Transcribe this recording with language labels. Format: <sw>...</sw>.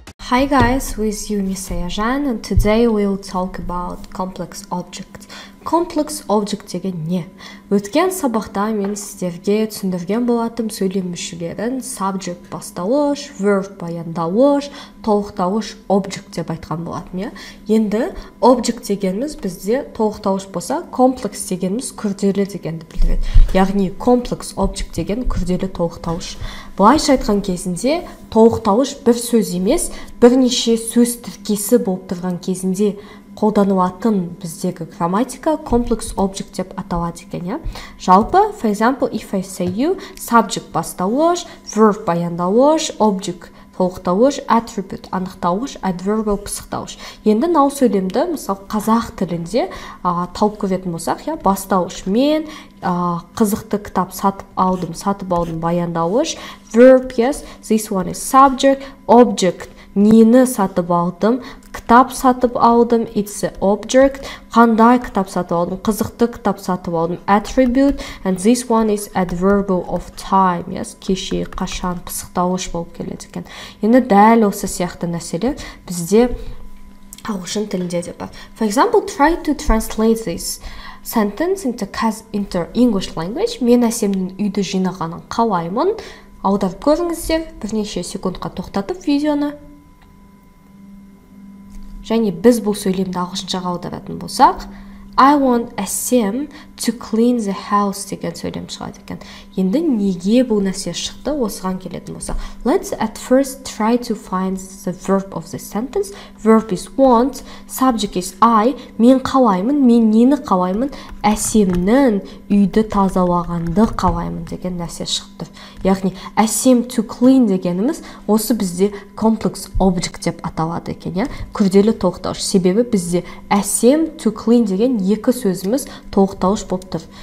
<en>Hi guys, with you Nisaya and today we'll talk about complex objects.</en> <kk>Complex object деген не? Өткен сабақта мен сіздерге түсіндірген болатым сөйлем мүшелерін subject бастауыш, verb баяндауыш, толықтауыш object деп айтқан болатым, иә. Енді object дегеніміз бізде толықтауыш болса, complex дегеніміз күрделі дегенді білдіреді. Яғни complex object деген күрделі толықтауыш. Былайша айтқан кезінде толықтауыш бір сөз емес, бірнеше сөз тіркесі болып тұрған кезінде қолданылатын біздегі грамматика complex object деп аталады екен, иә.</kk> <en>Жалпы, for example, if I say you, subject бастауыш, verb баяндауыш, object толықтауыш, attribute анықтауыш, adverbial пысықтауыш.</en> <kk>Енді мынау сөйлемді, мысалы, қазақ тілінде тауып көретін болсақ, иә, бастауыш мен қызықты кітап сатып алдым баяндауыш, verb,</kk> <en>yes, this one is subject,</en> <kk>object нені сатып алдым, кітап сатып алдым,</kk> <en>it's an object,</en> <kk>қандай кітап сатып алдым, қызықты кітап сатып алдым, attribute,</kk> <en>and this one is adverbial of time, yes,</en> <kk>кеше, қашан, пысықтауыш болып келеді екен. Енді дәл осы сияқты нәрселер бізде ағылшын тілінде де бар.</kk> <en>For example, try to translate this sentence into English language.</en> <kk>Мен Әсемнің үйді жинағанын қалаймын. Аударып көріңіздер, бірнеше секундқа тоқтатып видеоны. Және біз бұл сөйлемді ағылшыншаға аударатын болсақ,</kk> <en>I want Әсем to clean the house</en> <kk>деген сөйлем шығады екен. Енді неге бұл нәрсе шықты, осыған келетін болса.</kk> <en>Let's at first try to find the verb of the sentence. Verb is want, subject is I.</en> <kk>Мен қалаймын, мен нені қалаймын? Әсемнің үйді тазалағанды қалаймын деген нәрсе шықты. Яғни, Әсем to clean дегеніміз осы бізде complex object деп аталады екен, күрделі толықтауыш. Себебі бізде Әсем to clean деген екі сөзіміз толықтауыш болып тұр.</kk>